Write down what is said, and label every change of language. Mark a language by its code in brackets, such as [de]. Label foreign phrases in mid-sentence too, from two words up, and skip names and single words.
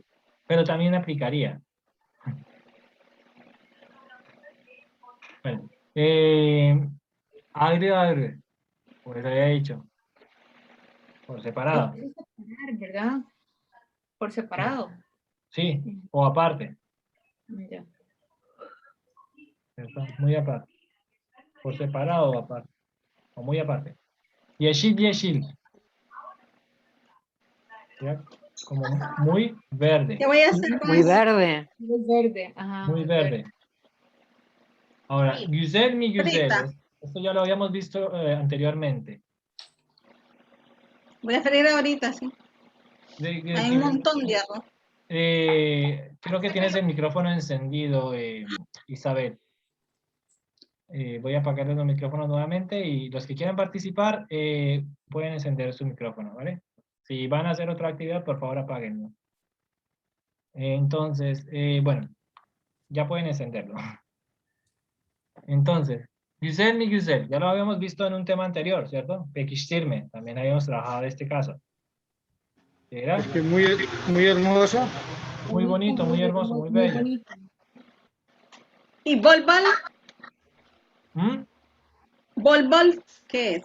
[es] Pero también aplicaría. Bueno, [tr] agre, agre, [es] pues había dicho. Por separado. Hay que separar, ¿verdad? Por separado. Sí, o aparte. Ya. ¿Cierto? Muy aparte. Por separado o aparte. O muy aparte. [tr] Yeşil, yeşil. ¿Ya? [es] Como muy verde. ¿Qué voy a hacer con Muy eso? verde. Muy verde. Ajá, Muy verde. Ahora, [tr] güzel mi güzel. [es] Ahorita. Esto ya lo habíamos visto anteriormente. Voy a freír ahorita, sí. Hay un montón de arroz. Creo que tienes el micrófono encendido, Isabel. Voy a apagar los micrófonos nuevamente y los que quieran participar pueden encender su micrófono, ¿vale? Si van a hacer otra actividad, por favor apáguenlo. Entonces, bueno, ya pueden encenderlo. Entonces, [tr] güzel mi güzel, [es] ya lo habíamos visto en un tema anterior, ¿cierto? Pekiştirme, también habíamos trabajado de este caso. ¿Era? Es que muy, muy hermoso. Muy bonito, muy hermoso, muy bello. bonito. ¿Y volbol? ¿Mm? ¿Volbol qué es?